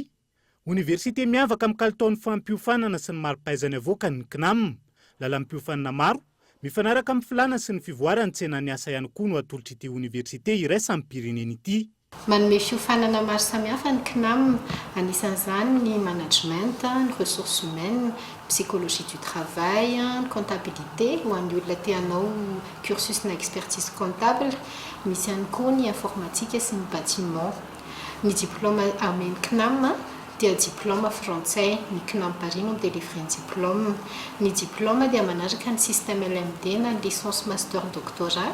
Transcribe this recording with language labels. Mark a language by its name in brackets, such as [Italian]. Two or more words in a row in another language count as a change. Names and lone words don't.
[Malagasy] Université miavaka amin'ny kalitaon'ny fampiofanana sy ny mari-pahaizany avoaka ny CNAM. Lalam-piofanana maro mifanaraka amin'ny filana sy ny fivoarany tsena ny asa ihany koa no atolotra ity université iraisan'ny pireneny ity. Manome fiofanana maro samihafa ny CNAM, anisan'izany ny management, ny [French] ressources humaines, psychologie du travail, comptabilité [Malagasy] ho an'ny olona te hanao cursus na [French] expertise comptable, [Malagasy] misy ihany koa ny informatique sy ny bâtiment. Ny diplôme amin'ny CNAM dia [French] diplôme français, [Malagasy] ny CNAM Paris no délivre ny diplôme. Ny diplôme dia manaraka ny système LMD na [French] licence master doctorat.